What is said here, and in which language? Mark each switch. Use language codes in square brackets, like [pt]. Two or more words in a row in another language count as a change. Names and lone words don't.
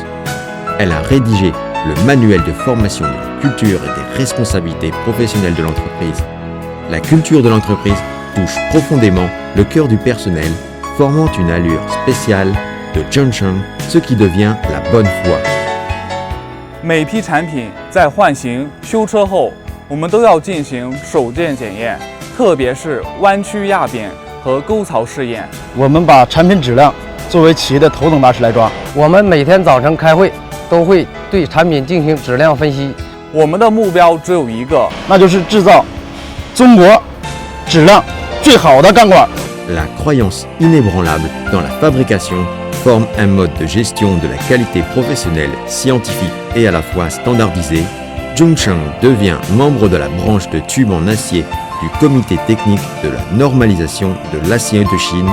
[fr] Elle a rédigé le manuel de formation de la culture et des responsabilités professionnelles de l'entreprise. La culture de l'entreprise touche profondément le cœur du personnel, formant une allure spéciale de Zhongsheng, ce qui devient la bonne foi. [zh] 每批产品在换型、修车后，我们都要进行手电检验，特别是弯曲压扁和沟槽试验。我们把产品质量作为企业的头等大事来抓。我们每天早晨开会都会对产品进行质量分析。我们的目标只有一个，那就是制造中国质量最好的钢管。 [fr] La croyance inébranlable dans la fabrication forme un mode de gestion de la qualité professionnelle, scientifique et à la fois standardisé. Zhongsheng devient membre de la branche de tubes en acier du comité technique de la normalisation de l'acier de Chine.